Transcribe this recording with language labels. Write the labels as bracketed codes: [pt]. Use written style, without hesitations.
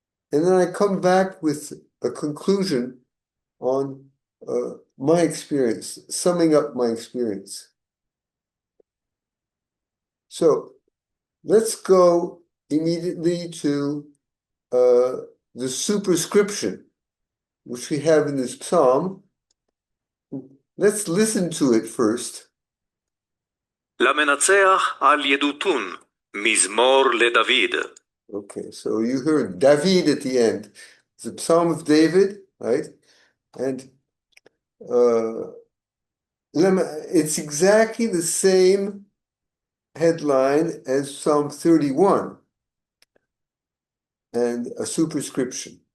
[en] And then I come back with a conclusion on my experience, summing up my experience. So let's go immediately to the superscription, which we have in this psalm. Let's listen to it first. [he] למנצח על ידותון, מזמור לדוד. [en] Okay, so you heard David at the end. It's a psalm of David, right? And it's exactly the same headline as Psalm 31 and a superscription.